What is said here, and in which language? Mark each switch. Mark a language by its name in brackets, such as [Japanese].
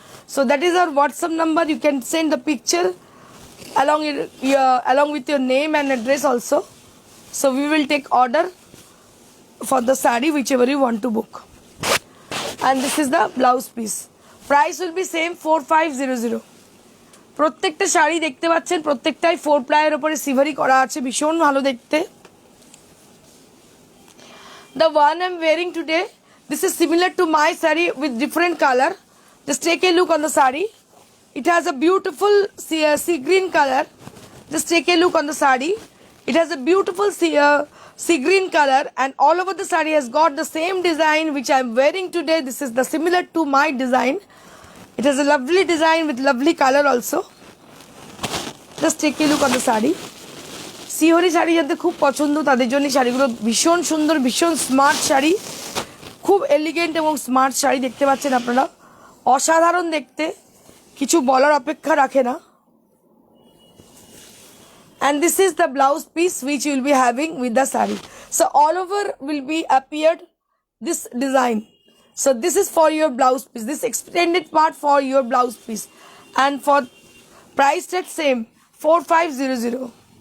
[English] So that is our WhatsApp number. You can send the picture along with your name and address also. So we will take order for the saree whichever you want to book. And this is the blouse piece. Price will be same 4500. [Bangla] প্রত্যেকটা শাড়ি দেখতে পাচ্ছেন, প্রত্যেকটাই 4-ply এর উপরে সিভারি করা আছে, ভীষণ ভালো দেখতে। [English] The one I'm wearing today, This is similar to my saree with different color. Just take a look on the saree. It has a beautiful sea green color. Just take a look on the saree. It has a beautiful sea green color, and all over the saree has got the same design which I am wearing today. This is the similar to my design. It has a lovely design with lovely color also. Just take a look on the saree. [Bangla] সিহরি sari যাদের খুব পছন্দ তাদের জন্য শাড়িগুলো ভীষণ সুন্দর, ভীষণ smart sari, খুব এলিগেন্ট এবং স্মার্ট শাড়ি দেখতে পাচ্ছেন আপনারা, অসাধারণ দেখতে, কিছু বলার অপেক্ষা রাখে না। [English] And this is the blouse piece which you will be having with the saree. So all over will be appeared this design. So this is for your blouse piece, this extended part for your blouse piece, and for price tag same 4500.